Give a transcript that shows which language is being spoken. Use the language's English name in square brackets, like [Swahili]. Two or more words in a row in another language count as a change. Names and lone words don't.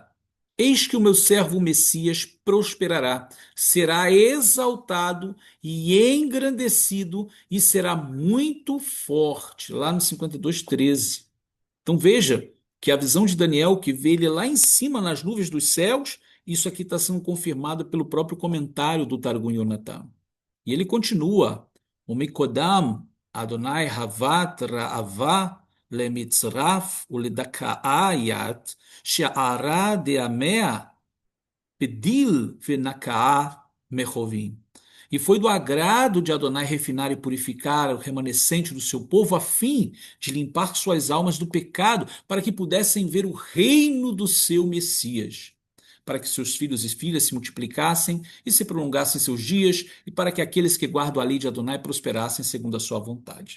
[Portuguese] Eis que o meu servo Messias prosperará, será exaltado e engrandecido e será muito forte. Lá no 52:13. Então veja que a visão de Daniel, que vê ele lá em cima nas nuvens dos céus, isso aqui está sendo confirmado pelo próprio comentário do Targum Yonatan. E ele continua: [Aramaic] O Mikodam Adonai Havat Ra'ava Lemitzraf Uledakaayat She'ara Deamea Pedil Venakaá Mechovim. [Portuguese] E foi do agrado de Adonai refinar e purificar o remanescente do seu povo, a fim de limpar suas almas do pecado, para que pudessem ver o reino do seu Messias, para que seus filhos e filhas se multiplicassem e se prolongassem seus dias, e para que aqueles que guardam a lei de Adonai prosperassem segundo a sua vontade.